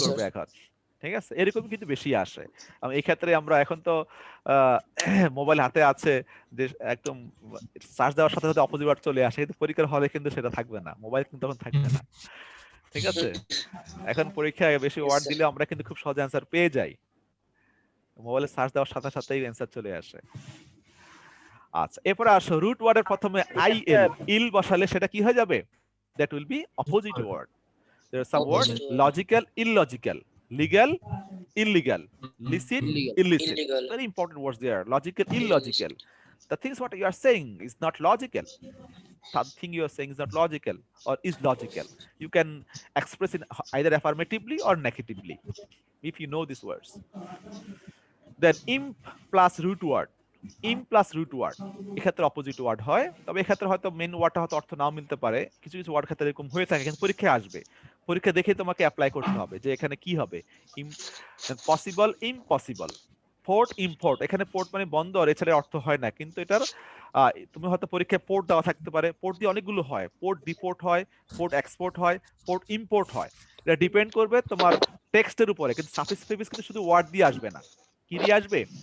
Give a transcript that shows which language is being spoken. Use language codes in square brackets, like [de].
[bn] করবে এখন, ঠিক আছে, এরকম কিন্তু বেশি আসে। এই ক্ষেত্রে আমরা এখন তো মোবাইল হাতে আছে, যে একদম সার্চ দেওয়ার সাথে সাথে অপোজিট ওয়ার্ড চলে আসে, কিন্তু পরীক্ষার হলে কিন্তু সেটা থাকবে না, মোবাইল কিন্তু তখন থাকবে না, ঠিক আছে। এখন পরীক্ষায় বেশি ওয়ার্ড দিলে আমরা কিন্তু খুব সহজে অ্যান্সার পেয়ে যাই, মোবাইলে সার্চ দেওয়ার সাথে সাথেই অ্যান্সার চলে আসে। আচ্ছা এরপরে আসো, রুট ওয়ার্ডের প্রথমে আই এল, ইল বসালে সেটা কি হয়ে যাবে? [en] That will be opposite word. There are some words logical, illogical, legal, illegal, licit, illicit. Very important words there. Logical, illogical. The things what you are saying is not logical. Something you are saying is not logical or is logical. You can express it either affirmatively or negatively if you know these words. Then imp plus root word. [bn] ইম plus root word এক্ষেত্রে opposite word হয়, তবে এক্ষেত্রে হয়তো main ওয়ার্ডটা হয়তো অর্থ নাও মিলতে পারে, কিছু কিছু ওয়ার্ড ক্ষেত্রে এরকম হয়ে থাকে, কিন্তু পরীক্ষায় আসবে, পরীক্ষা দেখে তোমাকে অ্যাপ্লাই করতে হবে যে এখানে কি হবে। পসিবল, ইম্পসিবল, পোর্ট, ইম্পোর্ট, এখানে পোর্ট মানে বন্দর, এছাড়া অর্থ হয় না, কিন্তু এটার তুমি হয়তো পরীক্ষায় পোর্ট দেওয়া থাকতে পারে, পোর্ট দিয়ে অনেকগুলো হয়, পোর্ট ডিপোর্ট হয়, পোর্ট এক্সপোর্ট হয়, পোর্ট ইম্পোর্ট হয়, এটা ডিপেন্ড করবে তোমার টেক্সটের উপরে, কিন্তু সাফিক্স প্রিফিক্স কিন্তু শুধু ওয়ার্ড দিয়ে আসবে না, কি দিয়ে আসবে?